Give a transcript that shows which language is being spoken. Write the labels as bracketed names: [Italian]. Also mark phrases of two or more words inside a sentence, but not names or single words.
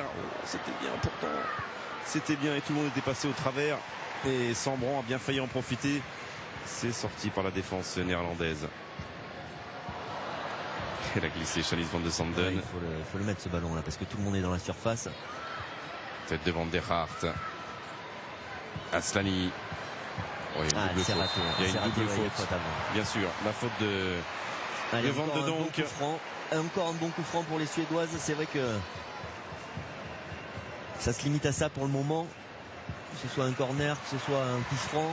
[French] Oh, c'était bien pourtant. C'était bien et tout le monde était passé au travers. Et Sambron a bien failli en profiter. C'est sorti par la défense néerlandaise. Elle a glissé Chalice Van de Sanden. Ouais, il faut le mettre ce ballon là parce que tout le monde est dans la surface. Tête de Van der Hart. Asllani. Oh, il y a une double faute. Raté, il y a une double faute. Bien sûr, la faute de Van de Donk. Encore un bon coup franc pour les Suédoises. C'est vrai que ça se limite à ça pour le moment. Que ce soit un corner, que ce soit un coup franc.